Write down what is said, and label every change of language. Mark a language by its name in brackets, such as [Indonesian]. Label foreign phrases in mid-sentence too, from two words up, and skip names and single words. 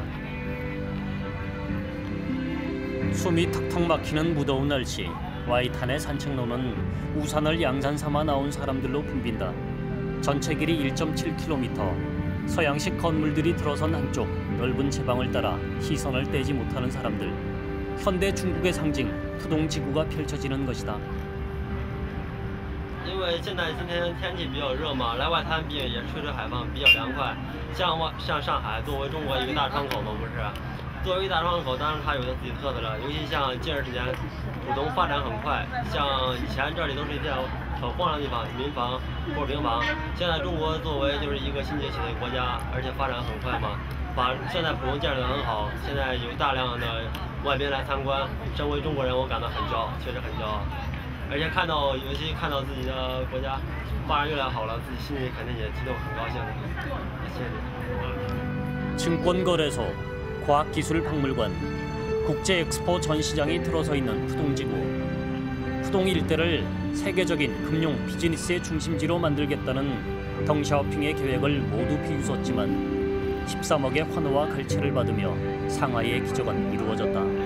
[Korean] 숨이 턱턱 막히는 무더운 날씨, 와이탄의 산책로는 우산을 양산 삼아 나온 사람들로 붐빈다. 전체 길이 1.7km, 서양식 건물들이 들어선 한쪽 넓은 제방을 따라 시선을 떼지 못하는 사람들. 현대 중국의 상징 푸동지구가 펼쳐지는 것이다. [Chinese] 因为现在今天天气比较热嘛，来外滩也吹吹海风，比较凉快。像上海作为中国一个大窗口嘛，不是？作为一个大窗口，当然它有它自己特色了。尤其像近2时间，浦东发展很快，像以前这里都是一片很荒凉的地方，民房或者平房。现在中国作为就是一个新崛起的国家，而且发展很快嘛，把现在浦东建设得很好，现在有大量的外宾来参观。身为中国人，我感到很骄傲，确实很骄傲。 而且尤其看到自己的国家发展越来越好了，自己心里肯定也激动，很高兴的。谢谢你。 [Korean] 증권거래소, 과학기술박물관, 국제엑스포 전시장이 들어서 있는 푸동지구. 푸동 일대를 세계적인 금융 비즈니스의 중심지로 만들겠다는 덩샤오핑의 계획을 모두 비웃었지만 13억의 환호와 갈채를 받으며 상하이의 기적은 이루어졌다.